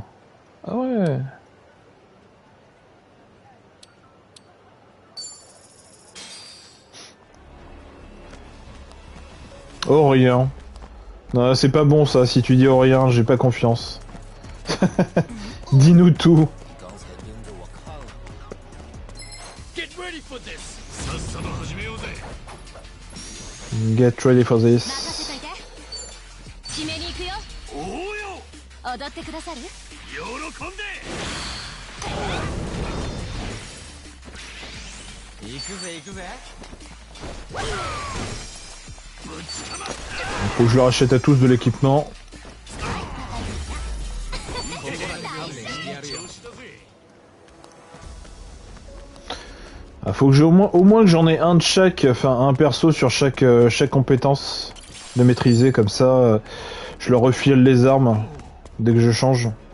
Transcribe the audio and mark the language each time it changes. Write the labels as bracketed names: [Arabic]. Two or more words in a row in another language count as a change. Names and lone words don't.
[French] Ah ouais. Oh rien. Non, c'est pas bon ça. Si tu dis oh rien, j'ai pas confiance. Dis-nous tout. [English] Get ready for this. [Japanese] 踊ってくださる？喜んで。行くぜ行くぜ。 [French] Faut que je leur achète à tous de l'équipement. Ah, faut que j'ai au moins que j'en ai un de chaque, enfin un perso sur chaque compétence de maîtriser, comme ça je leur refile les armes dès que je change.